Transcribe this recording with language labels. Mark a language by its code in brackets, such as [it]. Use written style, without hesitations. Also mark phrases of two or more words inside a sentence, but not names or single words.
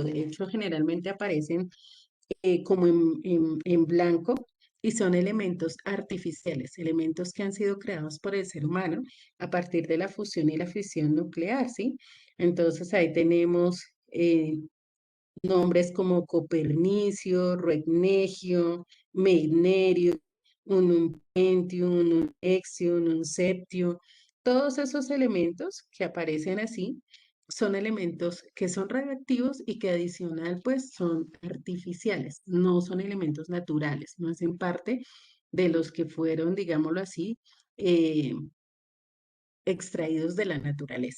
[es] De hecho, generalmente aparecen como en blanco y son elementos artificiales, elementos que han sido creados por el ser humano a partir de la fusión y la fisión nuclear, ¿sí? Entonces ahí tenemos nombres como Copernicio, Regnegio, Meitnerio, Unum Gentium, Unum Extium, Unum Septio, todos esos elementos que aparecen así son elementos que son radioactivos y que adicional pues son artificiales, no son elementos naturales, no hacen parte de los que fueron, digámoslo así, eh, extraídos de la naturaleza.